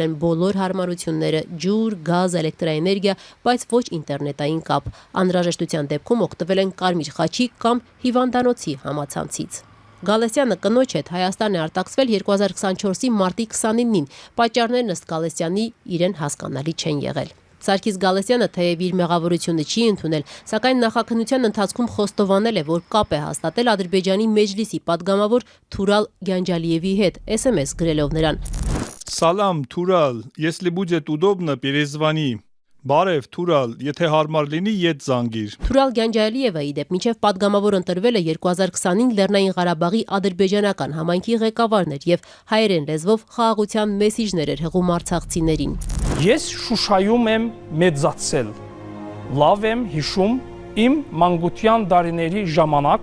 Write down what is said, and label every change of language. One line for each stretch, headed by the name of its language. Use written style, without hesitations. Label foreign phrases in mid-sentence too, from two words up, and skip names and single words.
Armenian: են բոլոր հարմարությունները՝ ջուր, գազ, էլեկտրաէներգիա, բայց ոչ ինտերնետային կապ։ Անհրաժեշտության դեպքում օգտվել են Կարմիր խաչի կամ հիվանդանոցի համացանցից։ Գալստյանը կնոջ հետ Հայաստան է արտաքսվել 2024-ի մարտի 29-ին։ Պատճառներն ըստ Գալստյանի իրեն հասկանալի չեն եղել։ Սարգիս Գալստյանը թեև իր մեղավորությունը չի ընդունել, սակայն նախաքննության ընթացքում խոստովանել է, որ կապ է հաստատել Ադրբեջանի Մեջլիսի падգամավոր Թուրալ Գյանջալիևի հետ, SMS գրելով նրան.
Russian: Салам, Турал, если будет удобно, перезвони.
Armenian: Բարև, Թուրալ, եթե հարմար լինի, ետ զանգիր։ Թուրալ Գյանջալիևը ի դեպ մինչև պատգամավոր ընտրվել է 2025 Լեռնային Ղարաբաղի ադրբեջանական համայնքի ղեկավարն էր եւ հայերեն լեզվով խաղաղության մեսիջներ էր հղում արցախցիներին։ Ես Շուշայում եմ մեծացել, լավ եմ հիշում իմ մանկության տարիների ժամանակ։